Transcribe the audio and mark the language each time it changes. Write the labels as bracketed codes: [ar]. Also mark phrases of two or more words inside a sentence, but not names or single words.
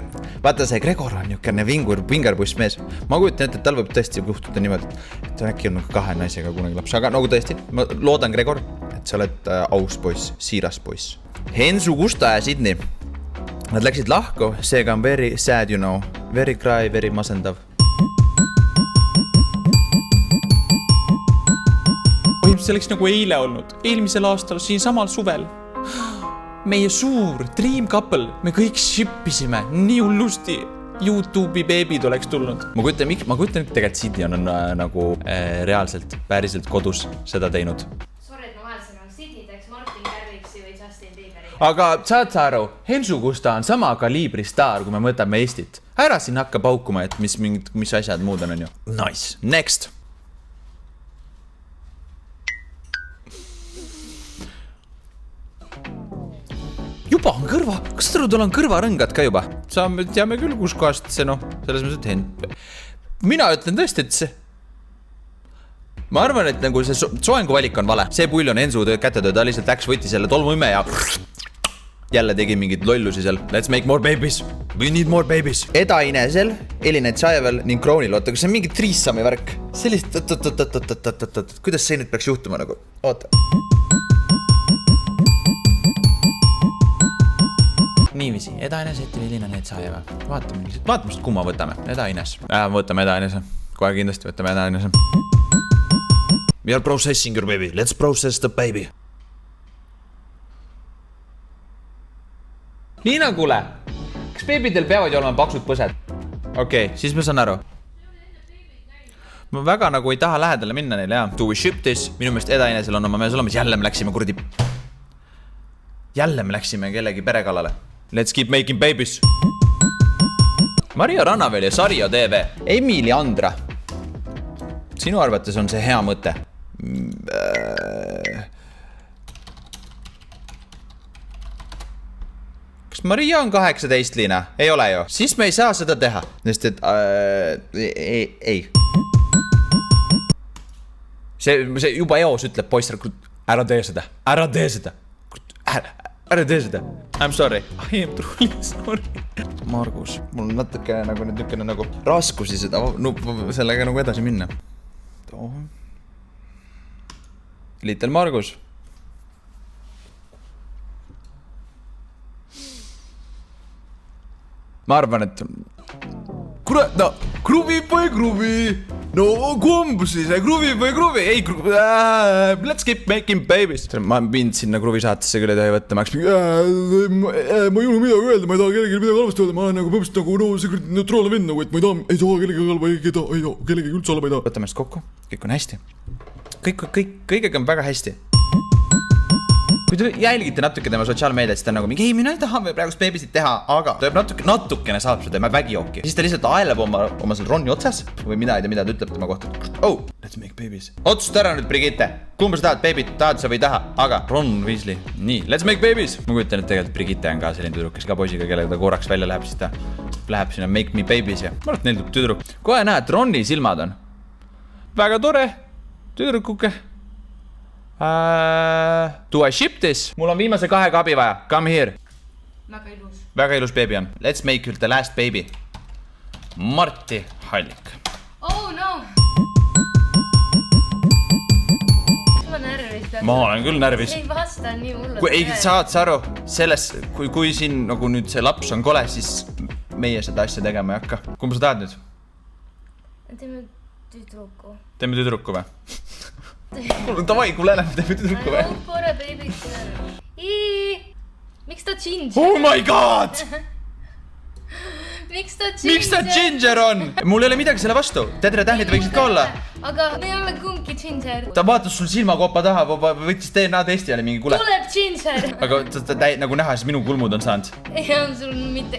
[et] Vaata, see Gregor on niukene vingarpuss mees. Ma kujutan ette, et tal võib tõesti juhtuda niimoodi, et äkki on kahe naisega kunagi laps. Aga nagu tõesti, ma loodan, Gregor, et sa oled aus poiss, siiras poiss. Hensu Kusta ja Sidney. Nad läksid lahku, seega on [en] very sad, you know. Very cry, very [et] masendav. See oleks nagu eile olnud, eelmisel aastal, siin samal suvel. Meie suur [en] dream couple, [et] me kõik shippisime nii hullusti. YouTube'i beebid oleks tulnud. Ma kujutan, et tegelikult Sidney on nagu reaalselt, päriselt kodus seda teinud. kas Martin Garrixi või Justin Bieberi. Aga saad sa aru, Hensu Kusta on sama kaliibri staar, kui me võtame Eestit. Ära siin hakka paukuma, et mis asjad muud on ju. [en] Nice. Next. [et] Juba on kõrva. Kas tal on kõrvarõngad ka juba? Saame teame küll, kus kohast see selles mõttes, et Hent. Mina ütlen tõesti, et see... Ma arvan, et nagu see soenguvalik on vale. See pull on Ensu kätetöö, ta lihtsalt läks, võttis jälle tolmuime ja jälle tegi mingid lollusi seal. [en] Let's make more babies. We need more babies. [et] Eda Inesel, Elina Tšajevel ning Kroonil. Oota, kas see on mingi triissami värk? Sellist... Kuidas see nüüd peaks juhtuma nagu? Oota. Niiviisi, Eda Ines, Elina Tšajevel. Vaatame, kumma võtame. Eda Ines. Võtame Eda Inese. Kohe kindlasti võtame Eda Inese. [en] We are processing your baby. Let's process the baby. [et] Liina, kuule. Kas beebidel peavad ju olema paksud põsed? Okei, siis ma saan aru. Ma väga nagu ei taha lähedale minna neile, jah. [en] Do we ship this? [et] Minu meelest Eda Inesel on oma mees olemas. Jälle me läksime kuradi... Jälle me läksime kellegi perekallale. Let's keep making babies. Maria Rannavel ja Sarja TV. Emili Andra. Sinu arvates on see hea mõte? Kas Maria on 18, Liina? Ei ole ju. Siis me ei saa seda teha. Sest et... ei. See juba eos ütleb poistel, ära tee seda. Ära tee seda. Ära tee seda. [en] I'm sorry. I am truly sorry. [et] Margus, mul on natuke nagu raskusi seda sellega nagu edasi minna. [en] Little Margus. [et] Ma arvan, et... Kurat, no, kruvi või kruvi. No, kumb siis, kruvi või kruvi. Ei, [en] let's keep making babies. [et] Ma mind sinna kruvi saatesse küll ei tohi võtta. Ma ei ole midagi öelda, ma ei taha kellegi midagi halvasti öelda. Ma olen nagu põhimõtteliselt nagu see neutraalne vend, nagu, et ma ei taha kellegi halva, ei taha kellegi üldse halva ei taha. Võtame ennast kokku, kõik on hästi. Kõigega on väga hästi. Kui te jälgite natuke tema sotsiaalmeediat, siis ta on nagu mingi, ei, mina ei taha praegust beebisid teha, aga ta natukene saab seda tema vägijooki. Siis ta lihtsalt aeleb oma seal Ronni otsas või mida ta ütleb tema kohta. [en] Oh, let's make babies. [et] Otsusta ära nüüd, Brigitte. Kumba sa tahad, beebid, tahad sa või ei taha? Aga Ron Weasley. Nii, [en] let's make babies. [et] Ma kujutan, et tegelikult Brigitte on ka selline tüdruk, kes ka poisiga, kellega ta korraks välja läheb, siis ta läheb sinna [en] make me babies [et] ja ma arvan, et neil tuleb tüdruk. Kohe näed, Ronni silmad on. Väga tore. Tüdrukuke. [en] Do I ship this? [et] Mul on viimase 2 kabi vaja. [en] Come here. [et] Väga ilus. Väga ilus baby on. [en] Let's make the last baby. [et] Marti Hallik. [en] Oh no! [et] Sul on närvis. Ma olen küll närvis. Ei vasta nii hullu. Ei, saad sa aru, selles, kui siin nagu nüüd see laps on kole, siis meie seda asja tegema ei hakka. Kumb sa tahad nüüd? Teeme tüdruku. Teeme tüdruku või? Davai, kui läheneb, teeme tüdruku või? [en] I hope for a baby girl. [et] Miks ta ginger? [en] Oh my god! [et] Miks ta ginger? Miks ta ginger on? Mul ei ole midagi selle vastu. Tetratähnid võiksid ka olla. Aga me ei ole kumbki ginger. Ta vaatas sul silmakopa taha, võttis DNA testi ja oli mingi kule. Tuleb ginger. Aga ta nagu näha, siis minu kulmud on saanud. Ja on sul mitte